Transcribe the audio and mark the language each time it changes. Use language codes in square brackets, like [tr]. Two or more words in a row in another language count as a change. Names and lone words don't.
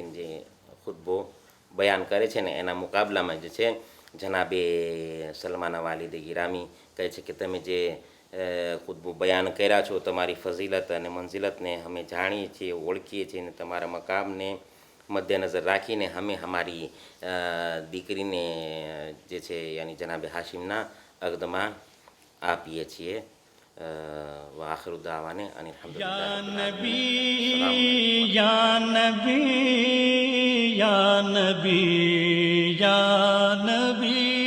[gu] જે ખુતબો બયાન કરે છે ને એના મુકાબલામાં જે છે જનાબે સલમાના વાલિદે ગિરામી કહે છે કે તમે જે ખુતબો બયાન કર્યા છો, તમારી ફઝીલત અને મંઝિલતને અમે જાણીએ છીએ, ઓળખીએ છીએ, ને તમારા મકામને મદ્દેનજર રાખીને અમે અમારી દીકરીને જે છે યાની જનાબે હાશિમના અગદમાં આપીએ છીએ. [ar] وآخر دعوانا أن الحمد لله या رب العالمين. نبي يا نبي يا نبي يا نبي